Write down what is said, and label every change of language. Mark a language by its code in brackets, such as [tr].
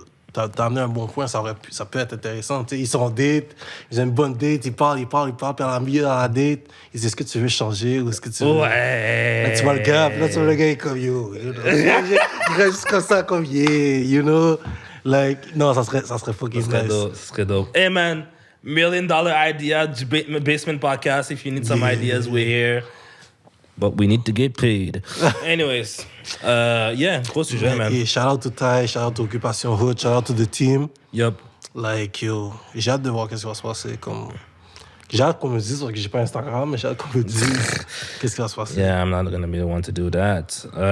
[fr] T'as amené un bon point, ça peut être intéressant. T'sais, ils sont en date, ils ont une bonne date, ils parlent, puis à la milieu de la date, ils disent est-ce que tu veux changer ou est-ce que tu veux. Ouais. Là, tu vois le gars, puis là, tu vois le gars, il est comme yo. [en] You know? [fr] Il reste juste comme ça, comme you know. Like, non, ça serait [en] fucking nice. [fr] Ça serait dope. [en] Hey man, $1 million idea, Basement Podcast. If you need some ideas, we're here. But we need to get paid. Anyways, [fr] gros sujet, [en] man. Et shout out to Ty, shout out to Occupation Hood, shout out to the team. Yup. [fr] Like, yo, j'ai hâte de voir qu'est-ce qui va se passer. J'ai hâte qu'on me dise, parce que j'ai pas Instagram, mais j'ai hâte qu'on me dise qu'est-ce qui va se passer. [en] Yeah, I'm not gonna be the one to do that.